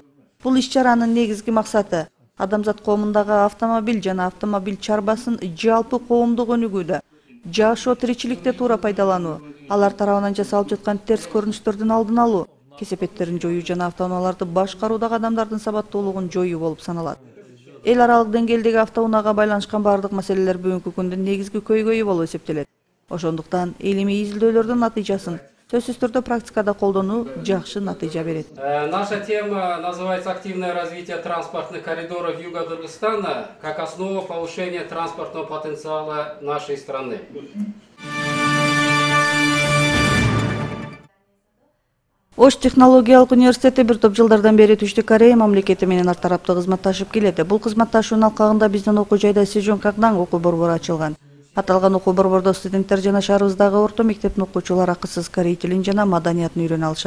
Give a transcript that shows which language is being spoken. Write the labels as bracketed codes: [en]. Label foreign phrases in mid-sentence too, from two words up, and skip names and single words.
[ky] Бул иш-чаранын негизги максаты адамзат коомундагы автомобиль жана автомобиль чарбасын жалпы коомдук өнүгүүдө, жашоо тиричиликте туура пайдалануу, алар тарабынан жасалып жаткан терс көрүнүштөрдүн алдын алуу, кесепеттерин жоюу жана автоунааларды башкаруудагы адамдардын сабаттуулугун жоюу болуп саналат. Эл аралык деңгээлдеги автоунаага байланышкан бардык маселелер бүгүнкү күндүн негизги көйгөйү болуп эсептелет. Ошондуктан илимий изилдөөлөрдүн натыйжасын сөзсүз түрдө практикада колдонуу жакшы натыйжа берет. [ru] Наша тема называется «Активное развитие транспортных коридоров Юга Кыргызстана как основа повышения транспортного потенциала нашей страны». [ky] Ош технологиялык университети бир топ жылдардан бери Түштүк Корея мамлекети менен ар тараптуу кызматташып келет. Бул кызматташуунун алкагында биздин окуу жайда Сежон Кагдан окуу борбору ачылган. Аталган окуу борбордо студенттер жана шаарыбыздагы орто мектептин окуучулары акысыз корей тилин жана маданиятын үйрөнө алышат.